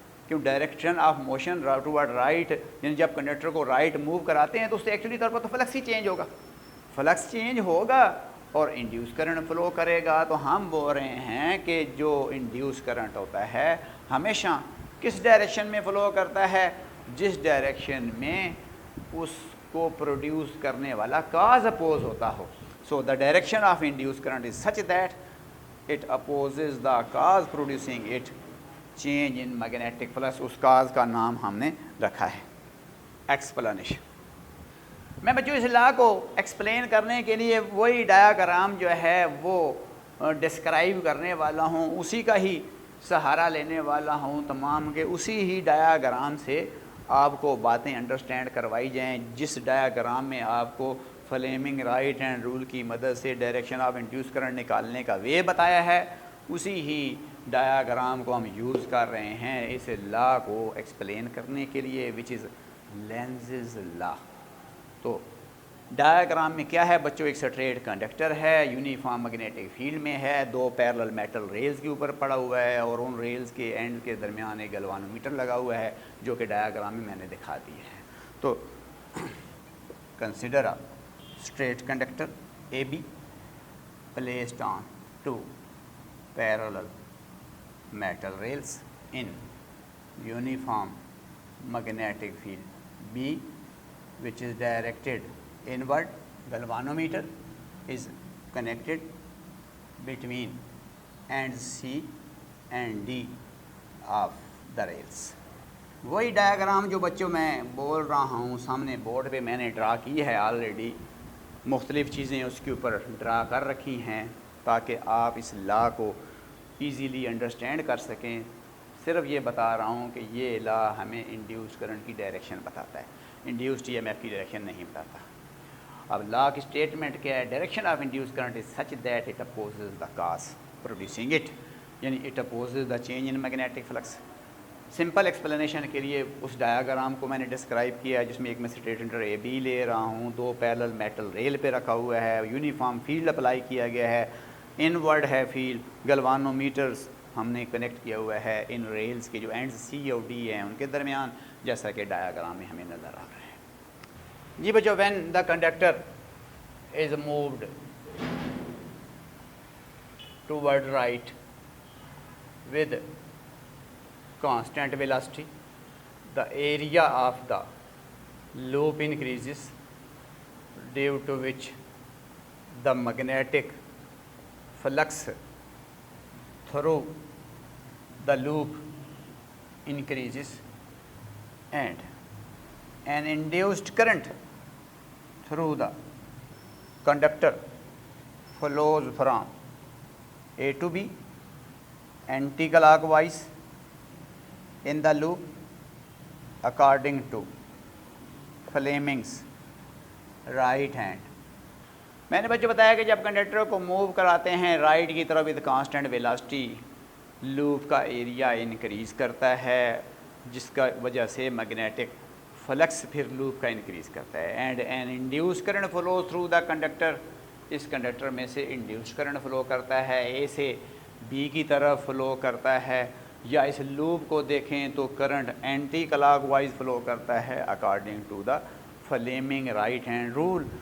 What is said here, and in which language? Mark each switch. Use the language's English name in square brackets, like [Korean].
[Urdu] کیوں [English] direction of motion toward right, [Urdu] یعنی جب کنڈکٹر کو رائٹ موو کراتے ہیں تو اس سے ایکچولی طور پر تو فلکس ہی چینج ہوگا. فلکس چینج ہوگا اور انڈیوس کرنٹ فلو کرے گا، تو ہم بول رہے ہیں کہ جو انڈیوس کرنٹ ہوتا ہے ہمیشہ کس ڈائریکشن میں فلو کرتا ہے؟ جس ڈائریکشن میں اس کو پروڈیوس کرنے والا کاز اپوز ہوتا ہو. [English] So the direction of induced current is such that it opposes the cause producing it change in magnetic flux. [Urdu] اس cause کا نام ہم نے رکھا ہے ایکسپلینیشن. میں بچوں اس لا کو ایکسپلین کرنے کے لیے وہی ڈایاگرام جو ہے وہ ڈسکرائب کرنے والا ہوں، اسی کا ہی سہارا لینے والا ہوں تمام کے اسی ہی ڈایاگرام سے آپ کو باتیں انڈرسٹینڈ کروائی جائیں. جس ڈایاگرام میں آپ کو فلیمنگ رائٹ ہینڈ رول کی مدد سے ڈائریکشن آف انڈیوس کرنٹ نکالنے کا وے بتایا ہے، اسی ہی ڈایاگرام کو ہم یوز کر رہے ہیں اس لا کو ایکسپلین کرنے کے لیے، [English] Which is Lenz's law. [Urdu] تو ڈایاگرام میں کیا ہے بچوں؟ ایک سٹریٹ کنڈکٹر ہے، یونیفارم میگنیٹک فیلڈ میں ہے، دو پیرلل میٹل ریلز کے اوپر پڑا ہوا ہے اور ان ریلز کے اینڈ کے درمیان ایک گلوانومیٹر لگا ہوا ہے جو کہ ڈایاگرام میں نے دکھا دی ہے. [English] تو consider straight conductor AB placed on two parallel metal rails in uniform magnetic field B, which is directed inward. Galvanometer is connected between ends C and D of the rails. [Urdu] وہی diagram جو بچوں میں بول رہا ہوں سامنے board پہ میں نے ڈرا کی ہے آلریڈی، مختلف چیزیں اس کے اوپر ڈرا کر رکھی ہیں تاکہ آپ اس لا کو ایزیلی انڈرسٹینڈ کر سکیں. صرف یہ بتا رہا ہوں کہ یہ لا ہمیں انڈیوس کرنٹ کی ڈائریکشن بتاتا ہے، انڈیوس ٹی ایم ایف کی ڈائریکشن نہیں بتاتا. اب لا کی اسٹیٹمنٹ کیا ہے؟ [English] Direction of induced current is such that it opposes the cause producing it, یعنی it opposes the change in magnetic flux. [Urdu] Simple explanation کے لیے اس ڈایاگرام کو میں نے ڈسکرائب کیا ہے جس میں ایک میں اسٹیٹنٹر اے بی لے رہا ہوں، دو پیرلل میٹل ریل پہ رکھا ہوا ہے، یونیفارم فیلڈ اپلائی کیا گیا ہے، انورڈ ہے فیلڈ، گلوانو میٹرز ہم نے کنیکٹ کیا ہوا ہے ان ریلز کے جو اینڈز سی اور ڈی ہیں ان کے درمیان، جیسا کہ ڈایاگرام میں ہمیں نظر آ رہا ہے. جی بچوں، [English] When the conductor is moved toward right with constant velocity, the area of the loop increases, due to which the magnetic flux through the loop increases and an induced current through the conductor flows from A to B anti-clockwise in the loop according to Fleming's right hand. [Urdu] میں نے بچوں بتایا کہ جب conductor کو move کراتے ہیں right کی طرف [English] with constant velocity, [Urdu] لوپ کا ایریا انکریز کرتا ہے جس کا وجہ سے میگنیٹک فلکس پھر لوپ کا انکریز کرتا ہے. [English] and an induce current flow through the conductor, [Urdu] اس conductor میں سے انڈیوس کرنٹ فلو کرتا ہے، اے سے بی کی طرف فلو کرتا ہے، یا اس لوپ کو دیکھیں تو current anti clock wise flu کرتا ہے [English] According to the Fleming right hand rule.